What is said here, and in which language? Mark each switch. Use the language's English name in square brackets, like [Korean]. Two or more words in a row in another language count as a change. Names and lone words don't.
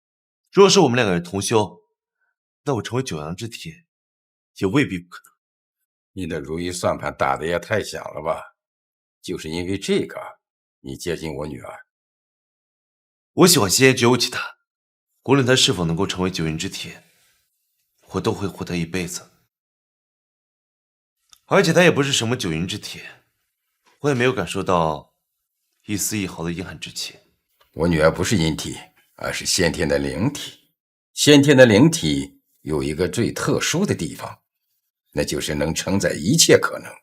[Chinese] 若是我們兩個人同修，那我成為九陽之體也未必不可能。你的如意算盤打得也太響了吧？就是因為這個，你接近我女兒。我喜歡西安只有其他，無論他是否能夠成為九陰之體，我都會護他一輩子。而且他也不是什麼九陰之體，我也沒有感受到一絲一毫的阴寒之氣。我女儿不是阴体，而是先天的灵体。先天的灵体有一个最特殊的地方，那就是能承载一切可能。